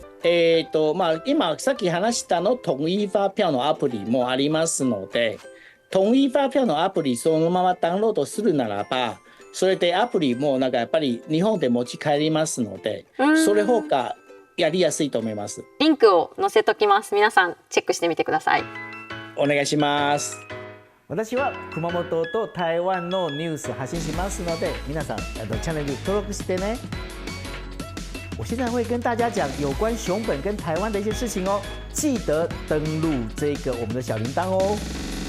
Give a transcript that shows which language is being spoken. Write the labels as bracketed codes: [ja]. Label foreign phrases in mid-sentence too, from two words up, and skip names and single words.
[ja] 今さっき話したの統一發票のアプリもありますので、統一發票のアプリそのままダウンロードするならば、それでアプリもなんかやっぱり日本で持ち帰りますので、それ方がやりやすいと思います。リンクを載せときます。皆さんチェックしてみてください。お願いします。私は熊本と台湾のニュース発信しますので，皆さんチャンネル登録してね。 [zh] 我现在会跟大家讲有关熊本跟台湾的一些事情哦，记得登录这个我们的小铃铛哦。